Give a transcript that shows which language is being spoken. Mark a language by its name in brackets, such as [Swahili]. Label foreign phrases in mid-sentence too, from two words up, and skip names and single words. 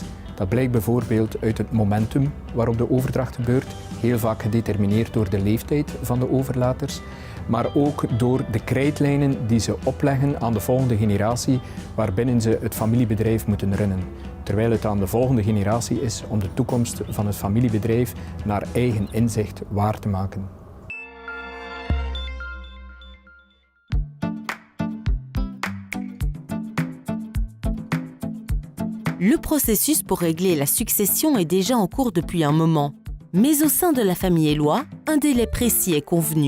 [Dutch] Dat blijkt bijvoorbeeld uit het momentum waarop de overdracht gebeurt, heel vaak gedetermineerd door de leeftijd van de overlaters, maar ook door de krijtlijnen die ze opleggen aan de volgende generatie waarbinnen ze het familiebedrijf moeten runnen. Terwijl het aan de volgende generatie is om de toekomst van het familiebedrijf naar eigen inzicht waar te maken. [French] Le processus pour régler la succession est déjà en cours depuis un moment. Mais au sein de la famille Éloi, un délai précis est convenu.